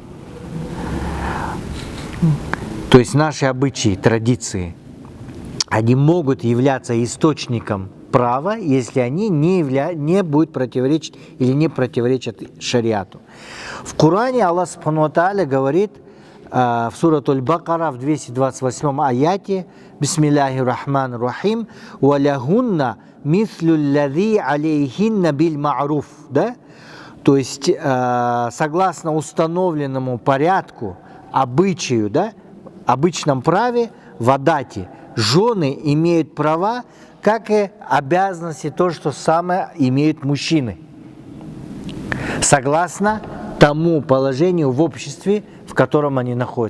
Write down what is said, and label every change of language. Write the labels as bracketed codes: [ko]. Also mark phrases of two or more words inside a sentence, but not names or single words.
[ru] То есть наши обычаи, традиции, они могут являться источником права, если они не будут противоречить или не противоречат шариату. В Коране Аллах [ar] سبحانه وتعالى [ru] говорит в сурат Аль-Бакара в 228 аяте: [ar] بسم الله الرحمن الرحيم ولهن مثل الذي عليهن بالمعروف. [ru] Да? То есть согласно установленному порядку, обычаю, да, обычном праве в адате, жены имеют права, как и обязанности, то, что самое имеют мужчины. Согласно тому положению в обществе, в котором они находятся.